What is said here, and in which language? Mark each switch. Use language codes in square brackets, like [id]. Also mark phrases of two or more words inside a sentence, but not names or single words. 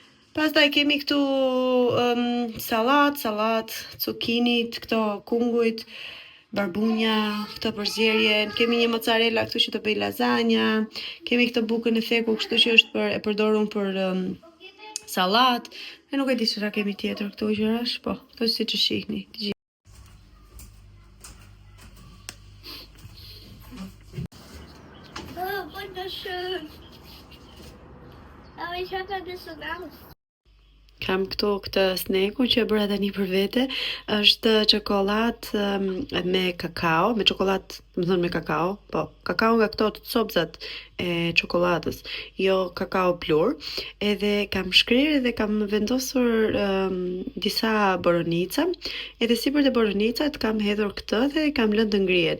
[sq] Pastaj kemi këtu salat, cukinit, këto kungujt, barbunja, këto përzierjen, kemi një mozzarella këtu që të bëj lasagna, kemi këtë bukën e theku kështu që është e përdorur për sallat, e nuk e di çfarë kemi tjetër këtu gjërash, po, këto siç e shihni. [de] Wunderschön. Aber ich hatte das so Angst. [sq] Kam këtu këtë snekun që e bëra tani për vete, është çokoladë me kakao, me çokoladë, do të thënë me kakao, po, kakao nga këto të copzat e çokoladës, jo kakao plur, edhe kam shkrirë edhe kam vendosur disa boronica, edhe sipër të boronicat kam hedhur këtë dhe kam lënë të ngrihen.